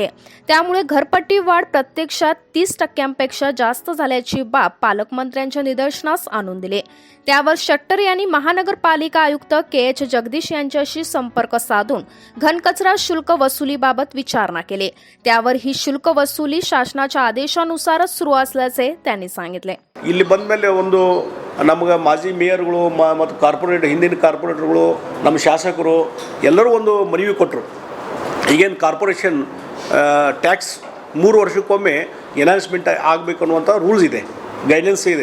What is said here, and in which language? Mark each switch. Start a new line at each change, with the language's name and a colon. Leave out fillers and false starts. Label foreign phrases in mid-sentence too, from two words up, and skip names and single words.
Marathi: त्यामुळे घरपट्टी वाढ प्रत्यक्षात 30% जास्त झाल्याची बाब पालकमंत्र्यांच्या निदर्शनास आणून दिले. त्यावर शेट्टर यांनी महानगरपालिका आयुक्त के.एच. जगदीश यांच्याशी संपर्क साधून घनकचरा शुल्क वसुलीबाबत विचारणा केली. त्यावर ही शुल्क वसुली शासनाच्या आदेशानुसारच सुरू असल्याचे त्यांनी सांगितले.
Kannada: ಇಲ್ಲಿ ಬಂದ ಮೇಲೆ ಒಂದು ನಮಗೆ ಮಾಜಿ ಮೇಯರ್ಗಳು ಮತ್ತು ಕಾರ್ಪೊರೇಟ್ ಹಿಂದಿನ ಕಾರ್ಪೊರೇಟರ್ಗಳು ನಮ್ಮ ಶಾಸಕರು ಎಲ್ಲರೂ ಒಂದು ಮನವಿ ಕೊಟ್ಟರು. ಈಗೇನು
English: corporation tax
Kannada: 3 ವರ್ಷಕ್ಕೊಮ್ಮೆ ಎನ್ಹಾನ್ಸ್ಮೆಂಟ್ ಆಗಬೇಕು ಅನ್ನುವಂಥ ರೂಲ್ಸ್ ಇದೆ, ಗೈಡ್ಲೈನ್ಸ್ ಇದೆ.